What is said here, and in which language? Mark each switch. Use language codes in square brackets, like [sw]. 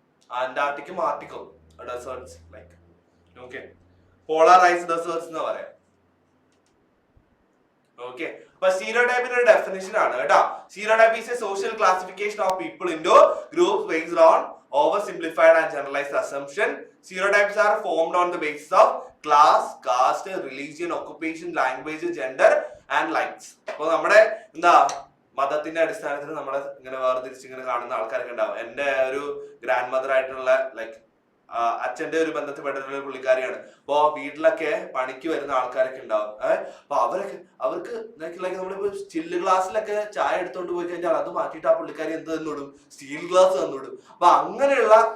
[ml] അന്റാർട്ടിക്കും ആർട്ടിക്കും deserts like. Okay, polarised deserts എന്ന് പറയാം. Okay, അപ്പൊ സ്റ്റീരിയോടൈപ്പിന്റെ ഒരു ഡെഫിനിഷൻ ആണ് കേട്ടോ. [en] Stereotype is a social classification of people into groups based on oversimplified and generalized assumption. Stereotypes are formed on the basis of class, caste, religion, occupation, language, gender and likes. [ml] അപ്പൊ നമ്മുടെ എന്താ മതത്തിന്റെ അടിസ്ഥാനത്തിൽ നമ്മളെ ഇങ്ങനെ വേർതിരിച്ച് ഇങ്ങനെ കാണുന്ന ആൾക്കാരൊക്കെ ഉണ്ടാവും. എന്റെ ഒരു ഗ്രാൻഡ് മദർ ആയിട്ടുള്ള ലൈക്ക് അച്ഛന്റെ ഒരു ബന്ധത്തിൽപ്പെട്ടിട്ടുള്ള പുള്ളിക്കാരിയാണ്. അപ്പൊ വീട്ടിലൊക്കെ പണിക്ക് വരുന്ന ആൾക്കാരൊക്കെ ഉണ്ടാവും. അപ്പൊ അവർക്ക് നമ്മളിപ്പോ ചില്ല് ഗ്ലാസ്സിലൊക്കെ ചായ എടുത്തോണ്ട് പോയി കഴിഞ്ഞാൽ അത് മാറ്റിയിട്ട് ആ പുള്ളിക്കാരി എന്ത് തന്നോടും? Steel glass തന്നോടും. അപ്പൊ അങ്ങനെയുള്ള